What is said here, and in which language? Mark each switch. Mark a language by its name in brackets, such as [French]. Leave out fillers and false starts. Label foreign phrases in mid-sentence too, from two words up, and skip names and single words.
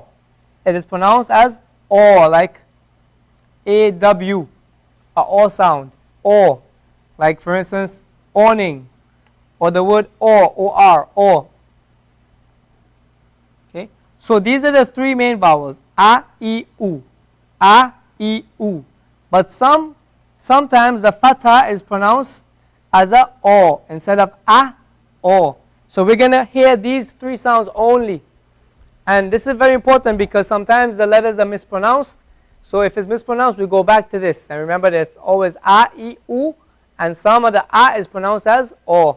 [English] It is pronounced as o, like aw, a o sound, o. Like for instance, awning, or the word or. Okay, so these are the three main vowels: a, e, u, a, e, u. But sometimes the fatha is pronounced as a o instead of a, o. So we're going to hear these three sounds only. And this is very important because sometimes the letters are mispronounced. So if it's mispronounced, we go back to this. And remember, there's always a, e, u, and some of the a is pronounced as o.